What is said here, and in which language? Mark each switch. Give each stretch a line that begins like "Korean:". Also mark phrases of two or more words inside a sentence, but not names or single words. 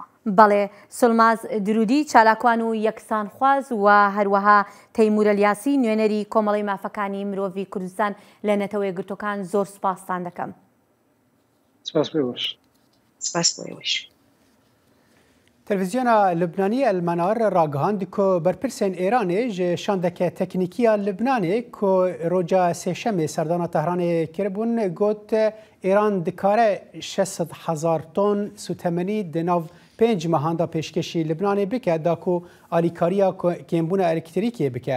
Central Kurdish: بەڵێ سڵماز درودی چالاکوان و یەکسان خواز و هەروەها تەیمور ئەلیاسی نوێنەری کۆمەڵی مافەکانی مرۆڤی کوردستان لە نەتەوەی گرتوەکان زۆر سوپاستان دەکەم. سپاس بۆ ئێوەش. سپاس بۆ ئێوەش.
Kurdish: تلویزیۆنا لبنانی المنار راگەهاند کو بەرپرسên Îranê ji şandeke teknîkiya Libnanê ku roja sêşemê serdana Tehranê kiribûn got Îran dikare 600,000 ton sûtemenî di nav 5 mehanda pêşkêşî Libnanê bike da ku alîkariya kêmbûna elektrîkê bike.